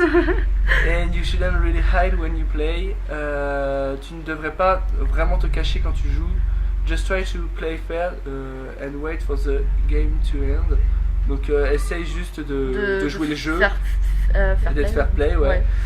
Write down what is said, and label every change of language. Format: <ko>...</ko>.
<en>And you shouldn't really hide when you play.</en> <fr>Tu ne devrais pas vraiment te cacher quand tu joues.</fr> <en>Just try to play fair and wait for the game to end.</en> <fr>Donc essaye juste de jouer les jeux et d'être fair play, ouais.</fr>